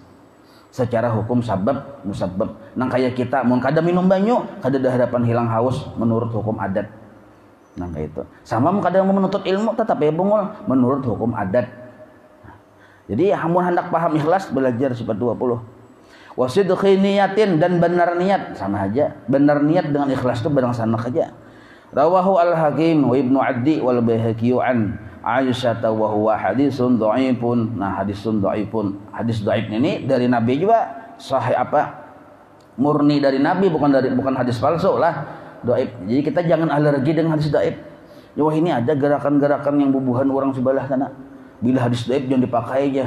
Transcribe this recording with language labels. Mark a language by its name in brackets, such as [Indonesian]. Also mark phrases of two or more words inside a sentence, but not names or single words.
[Banjar] Secara hukum sabab musabab. Nang kayak kita mun kada minum banyu, kada ada harapan hilang haus menurut hukum adat. Nang kayak itu. Sama mun kada menuntut ilmu tetap ya bungul menurut hukum adat. Jadi mun hendak paham ikhlas belajar sifat 20. [Arabic] وصدق نية, [Banjar] dan benar niat, sama aja. Benar niat dengan ikhlas itu barang sana aja. [Arabic] رواه الحاكم وابن عدي والبيهقي عن عائشة وهو حديث ضعيف. Nah, حديث ضعيف. [Banjar] Hadis dhaif ini dari Nabi juga sahih apa? Murni dari Nabi, bukan hadis palsu lah. Dhaif. Jadi kita jangan alergi dengan hadis dhaif. Wah, ini ada gerakan-gerakan yang bubuhan orang sebelah sana. Bila hadis dhaif jangan dipakai aja.